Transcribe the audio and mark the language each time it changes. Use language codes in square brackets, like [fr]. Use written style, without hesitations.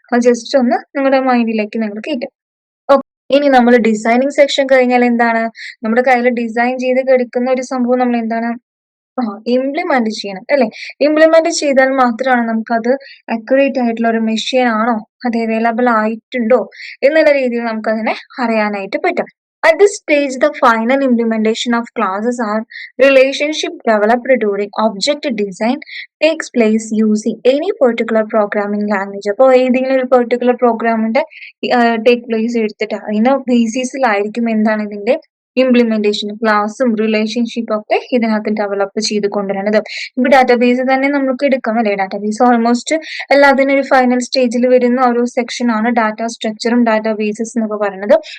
[ml] അത് ജസ്റ്റ് ഒന്ന് നിങ്ങളുടെ മൈൻഡിലേക്ക് നിങ്ങൾ കയറ്റും. ഇനി നമ്മൾ ഡിസൈനിങ് സെക്ഷൻ കഴിഞ്ഞാൽ എന്താണ് നമ്മുടെ കയ്യിൽ ഡിസൈൻ ചെയ്ത് കിടക്കുന്ന ഒരു സംഭവം നമ്മൾ എന്താണ് ഇംപ്ലിമെന്റ് ചെയ്യണം അല്ലെ. ഇംപ്ലിമെന്റ് ചെയ്താൽ മാത്രമാണ് നമുക്കത് അക്യുറേറ്റ് ആയിട്ടുള്ള ഒരു മെഷീൻ ആണോ അത് അവൈലബിൾ ആയിട്ടുണ്ടോ എന്നുള്ള രീതിയിൽ നമുക്ക് അതിനെ അറിയാനായിട്ട് പറ്റും. [en] At this stage, the final implementation of classes or relationship developed during object design takes place using any particular programming language. [ml] അപ്പോൾ ഏതെങ്കിലും ഒരു പെർട്ടിക്കുലർ പ്രോഗ്രാമിന്റെ ടേക്ക് പ്ലേസ് എടുത്തിട്ട് അതിന്റെ ബേസിസിലായിരിക്കും എന്താണ് ഇതിന്റെ ഇംപ്ലിമെന്റേഷൻ ക്ലാസും റിലേഷൻഷിപ്പും ഒക്കെ ഇതിനകത്ത് ഡെവലപ്പ് ചെയ്ത് കൊണ്ടുവരുന്നത്. ഇപ്പൊ ഡാറ്റാബേസ് തന്നെ നമുക്ക് എടുക്കാം അല്ലെ. ഡാറ്റാബേസ് ഓൾമോസ്റ്റ് എല്ലാത്തിനും ഒരു ഫൈനൽ സ്റ്റേജിൽ വരുന്ന ഒരു സെക്ഷൻ ആണ് ഡാറ്റാ സ്ട്രക്ചറും ഡാറ്റാബേസസ് എന്നൊക്കെ പറയുന്നത്.